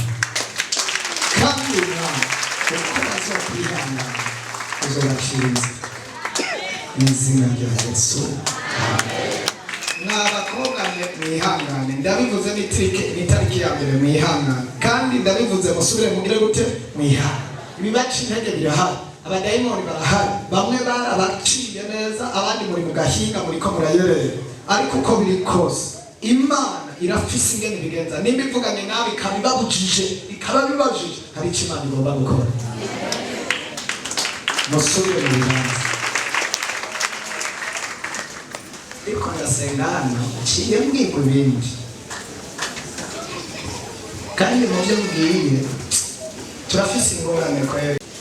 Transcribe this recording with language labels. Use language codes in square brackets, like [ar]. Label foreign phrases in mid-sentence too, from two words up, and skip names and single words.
[rn] Kandi Imana uko bazokwihangana uzobashinze mu izina rya Yesu. N'abakobwa mwihangane, ndabivuze n'itariki ya mbere mwihangane, kandi ndabivuze musubire mugire gute mwihangane. Ibibaca intege birahari, abadayimoni barahari, bamwe barabaciye neza, abandi muri mu gahinga muriko murayerera. Ariko uko biri kose Imana irafise ingene bigenza. Nimba ivuganye nawe ikabibabujije, ikababibajije, hari icyo Imana igomba gukora. Musubire mu bibanza. Ariko ndasenga hano ciye mbwirwa ibindi, kandi mu byo mbwiye turafise ingorane kweri.